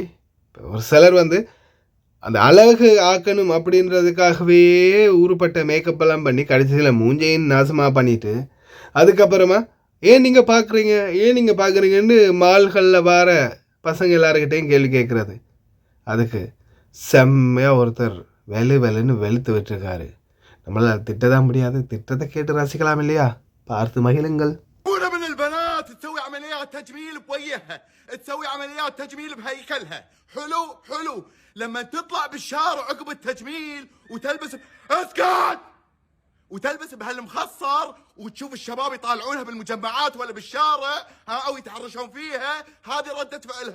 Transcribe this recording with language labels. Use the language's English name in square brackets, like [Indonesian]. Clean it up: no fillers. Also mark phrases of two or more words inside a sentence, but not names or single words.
[Tamil] ஒரு சிலர் அந்த அழகு ஆக்கணும் அப்படின்றதுக்காகவே ஊறுப்பட்ட மேக்கப்பெல்லாம் பண்ணி கடைசியில் மூஞ்சையும் நாசமாக பண்ணிவிட்டு அதுக்கப்புறமா ஏன் நீங்கள் பார்க்குறீங்கன்னு மால்களில் வர பசங்க எல்லாருக்கிட்டையும் கேள்வி கேட்குறது. அதுக்கு செம்மையாக ஒருத்தர் வெளுன்னு வெளுத்து விட்டுருக்காரு. நம்மளால் திட்டதான் முடியாது, திட்டத்தை கேட்டு ரசிக்கலாம் இல்லையா? பார்த்து மகிழுங்கள். [Arabic] تسوي عمليات تجميل بوجهها، تسوي عمليات تجميل بهيكلها، حلو لما تطلع بالشارع عقب التجميل وتلبس اسكت وتلبس بهالمخصر وتشوف الشباب يطالعونها بالمجمعات ولا بالشارع او يتحرشون فيها، هذه ردة فعلها.